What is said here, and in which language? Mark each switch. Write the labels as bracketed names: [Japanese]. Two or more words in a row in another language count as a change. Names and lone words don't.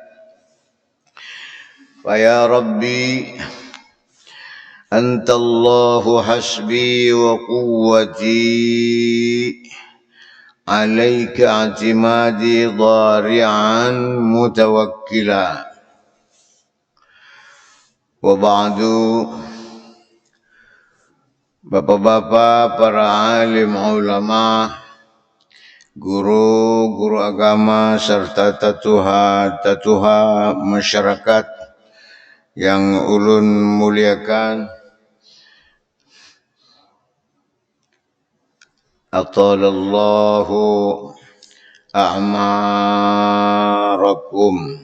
[Arabic] فيا ربي أنت الله حسبي وقوتي عليك اعتمادي ضارعا متوكلا. [Banjar] وبعد Bapak-bapak, para alim ulama, guru agama serta tatuha masyarakat yang ulun muliakan, [Arabic] أطال الله أعماركم.